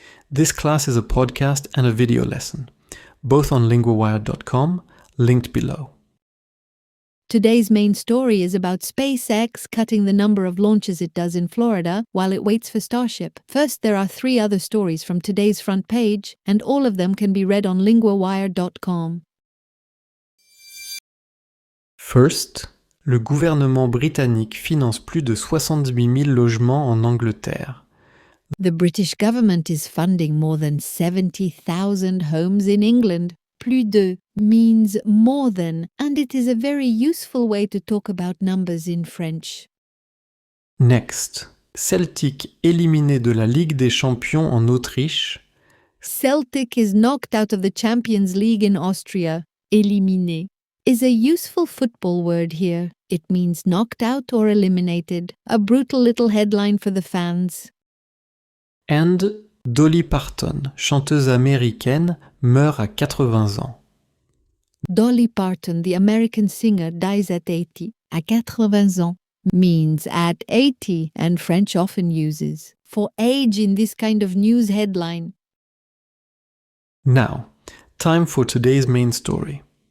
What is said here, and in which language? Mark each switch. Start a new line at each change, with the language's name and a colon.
English: This class is a podcast and a video lesson, both on linguawire.com, linked below. Today's main story is about SpaceX cutting the number of launches it does in Florida while it waits for Starship. First, there are 3 other stories from today's front page, and all of them can be read on linguawire.com. First,
French: le gouvernement britannique finance plus de 78 000 logements en Angleterre.
English: The British government is funding more than 70,000 homes in England.
French: Plus de
English: means more than, and it is a very useful way to talk about numbers in French. Next,
French: Celtic éliminé de la Ligue des Champions en Autriche.
English: Celtic is knocked out of the Champions League in Austria. Éliminé is a useful football word here. It means knocked out or eliminated. A brutal little headline for the fans. And
French: Dolly Parton, chanteuse américaine, meurt à 80 ans.
English: Dolly Parton, the American singer, dies at 80.
French: À 80 ans
English: means at 80, and French often uses for age in this kind of news headline. Now, time for today's main story.